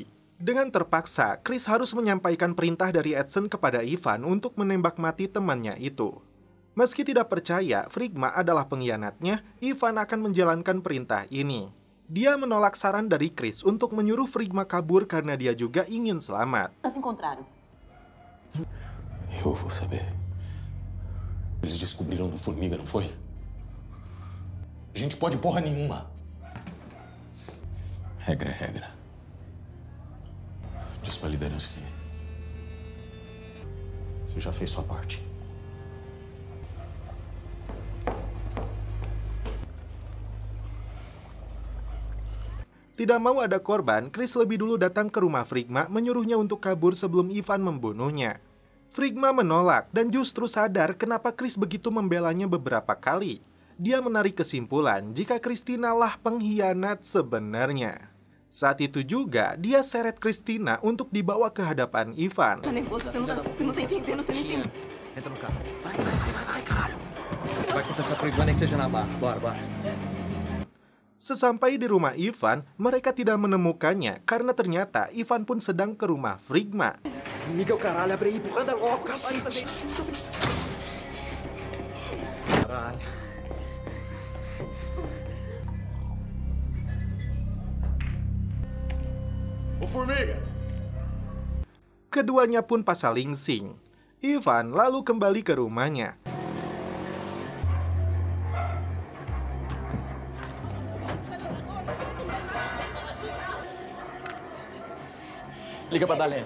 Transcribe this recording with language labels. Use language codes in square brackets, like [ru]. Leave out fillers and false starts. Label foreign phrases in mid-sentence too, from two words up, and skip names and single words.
[id] Dengan terpaksa, Chris harus menyampaikan perintah dari Edson kepada Ivan untuk menembak mati temannya itu. Meski tidak percaya Frigma adalah pengkhianatnya, Ivan akan menjalankan perintah ini. Dia menolak saran dari Chris untuk menyuruh Frigma kabur karena dia juga ingin selamat. [pt] Se encontraram. Eu vou saber. Eles descobriram do Formiga, não foi? A gente pode porra nenhuma. Regra é regra. Diz pra liderança que você já fez sua parte. [id] Tidak mau ada korban, Chris lebih dulu datang ke rumah Frigma menyuruhnya untuk kabur sebelum Ivan membunuhnya. Frigma menolak dan justru sadar kenapa Chris begitu membelanya beberapa kali. Dia menarik kesimpulan jika Christina lah pengkhianat sebenarnya. Saat itu juga, dia seret Christina untuk dibawa ke hadapan Ivan. [pt] Tá nervoso, você não tá entendendo, você não entende. Entra no carro. Vai, caralho. Você vai confessar pro Ivan nem que seja na barra. Bora. [id] Sesampai di rumah Ivan, mereka tidak menemukannya karena ternyata Ivan pun sedang ke rumah Frigma. [pt] Miguel, caralho, abre aí, porra, anda logo, cacete. Caralho. Ô, Formiga! [id] Keduanya pun pasalingsing. Ivan lalu kembali ke rumahnya. [pt] Liga pra Dalé.